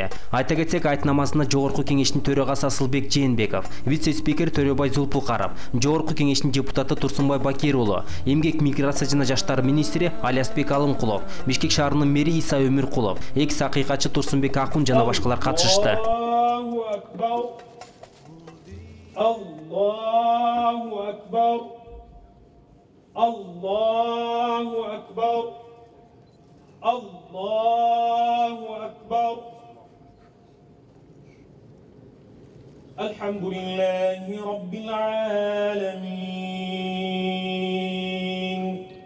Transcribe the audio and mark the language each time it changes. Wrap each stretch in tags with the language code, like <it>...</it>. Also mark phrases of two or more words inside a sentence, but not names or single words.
<ky>Айта кетсек, айт намазына Жогорку Кеңештин төрагасы Асылбек Жээнбеков, вице-спикер Төрөбай Зулпукаров, Жогорку Кеңештин депутаты Турсунбай Бакир уулу, эмгек, миграция жана жаштар министри Алиасбек Алымкулов, Бишкек шаарынын мэри Иса Өмүркулов, экс акыйкатчы Турсунбек Акун жана башкалар катышышты.</ky> <ar>الله أكبر. الله أكبر. الله أكبر. الحمد لله رب العالمين.</ar>